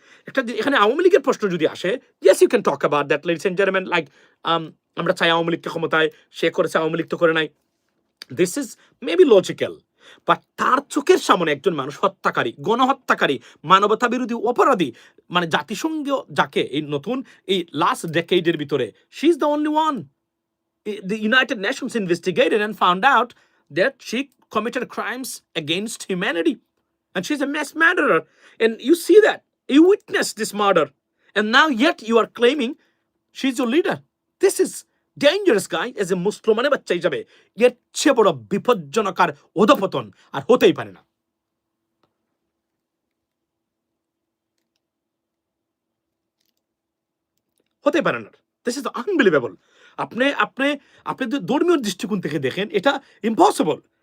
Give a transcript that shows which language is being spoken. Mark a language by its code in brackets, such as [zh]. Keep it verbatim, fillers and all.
[bn] একটা যে- এখানে আওয়ামী লীগের প্রশ্ন যদি আসে, [en] yes you can talk about that ladies and gentleman, [bn] like আমরা চাই আওয়ামী লীগকে ক্ষমতায়, সে করেছে আওয়ামী লীগ তো করে নাই, [en] This is maybe logical. [bn] But তার চোখের সামনে একজন মানুষ হত্যাকারী, গণহত্যাকারী, মানবতা বিরোধী অপরাধী, মানে জাতিসংঘ যাকে এই নতুন এই লাস্ট ডেকেইডের ভিতরে, [en] She is the only one. The United Nations investigated and found out that she committed crimes against humanity. And she's a mass murderer. And you see that. You witnessed this murder. And now, yet, you are claiming she's your leader. This is dangerous, guy. As a Muslim, [bn] মানে বাচ্চা হিসাবে এর চেয়ে বড় বিপজ্জনক আর অধপতন আর হতেই পারে না। হতে পারে না। [en] This is unbelievable. [bn] আপনি আপনি আপনি যদি ধর্মীয় দৃষ্টিকোণ থেকে দেখেন, এটা ইম্পসিবল।